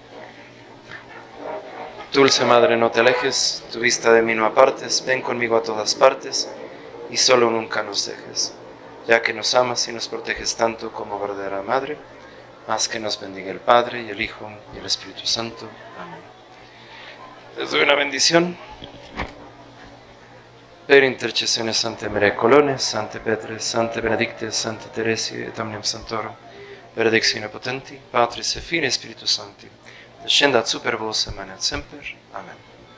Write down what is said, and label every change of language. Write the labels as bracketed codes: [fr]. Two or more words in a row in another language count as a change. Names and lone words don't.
[es] Dulce Madre, no te alejes, tu vista de mí no apartes, ven conmigo a todas partes y solo nunca nos dejes, ya que nos amas y nos proteges tanto como verdadera Madre, haz que nos bendiga el Padre y el Hijo y el Espíritu Santo. Amén. Les doy una bendición. [la] Per intercessione Santa Maria Colones, Sante Petre, Sante Benedicte, Sante Teresi et omnium Sanctorum, benedictione potenti, Patris et Filii et Spiritus Sancti, descendat super vos et manet semper. Amen.